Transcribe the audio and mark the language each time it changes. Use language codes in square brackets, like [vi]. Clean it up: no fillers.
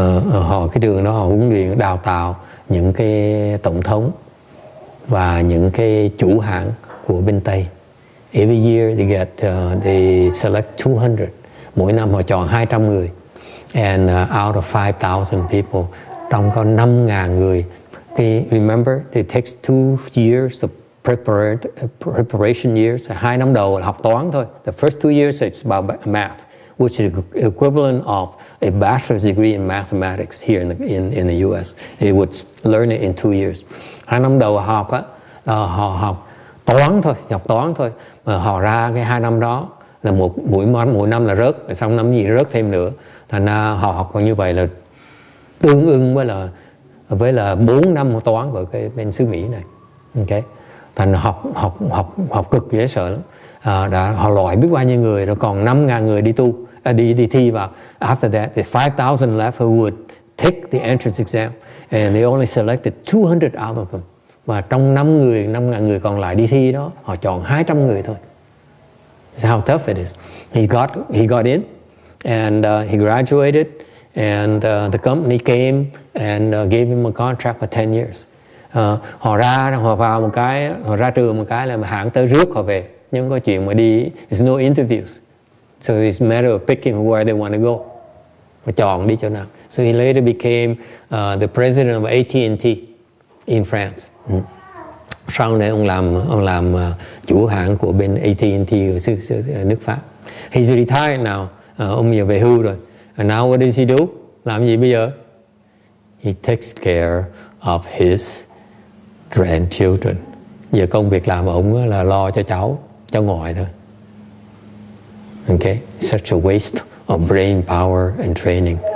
[vi] Họ cái trường đó họ huấn luyện đào tạo những cái tổng thống và những cái chủ hãng của bên Tây. [en] Every year they select 200. [vi] Mỗi năm họ chọn 200 người. [en] And out of 5,000 people, [vi] trong có 5.000 người. [en] Remember, it takes 2 years of preparation years. [vi] 2 năm đầu là học toán thôi. [en] The first 2 years it's about math, which is equivalent of a bachelor's degree in mathematics here in the US. They would learn it in 2 years. [vi] 2 năm đầu họ học toán thôi, học toán thôi, mà họ ra cái 2 năm đó là mỗi năm là rớt, xong năm gì rớt thêm nữa, thành ra họ học như vậy là tương ưng với là 4 năm toán ở cái bên xứ Mỹ này. Ok, thành học cực dễ sợ lắm. Họ loại biết bao nhiêu người, rồi còn 5.000 người đi thi vào. [en] After that, there's 5,000 left who would take the entrance exam, and they only selected 200 out of them. [vi] Và trong 5.000 người còn lại đi thi đó, họ chọn 200 người thôi. [en] That's how tough it is. He got in, and he graduated, and the company came and gave him a contract for 10 years. [vi] Họ ra trường một cái là hãng tới rước họ về, nhưng có chuyện mà đi, [en] there's no interviews, so it's a matter of picking where they want to go, [vi] mà chọn đi chỗ nào. [en] So he later became the president of AT&T in France. [vi] Sau này ông làm chủ hãng của bên AT&T ở nước Pháp. [en] He's retired now, [vi] ông giờ về hưu rồi. [en] And now what does he do? [vi] Làm gì bây giờ? [en] He takes care of his grandchildren. [vi] Giờ công việc làm ông là lo cho cháu ngoại thôi. [en] Okay, such a waste of brain power and training.